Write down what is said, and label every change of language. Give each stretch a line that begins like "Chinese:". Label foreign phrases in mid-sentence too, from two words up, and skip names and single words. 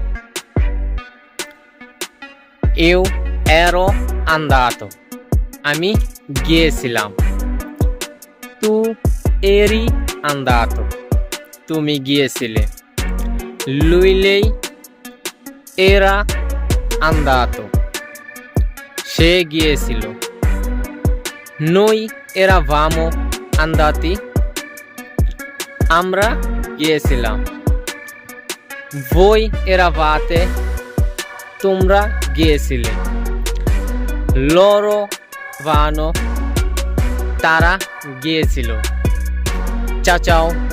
Italian: io ero andato,
Bangla: আমি গিয়েছিলাম।
Italian: tu eri andato,
Bangla: তুমি গিয়েছিলে।
Italian: lui era andato,
Bangla: সে গিয়েছিল।
Italian: noi eravamo andati,
Bangla: আমরা গিয়েছিলাম।
Italian: voi eravate,
Bangla: তোমরা গিয়েছিলে।
Italian: loro vanno,
Bangla: তারা গিয়েছিল।
Italian: ciao ciao।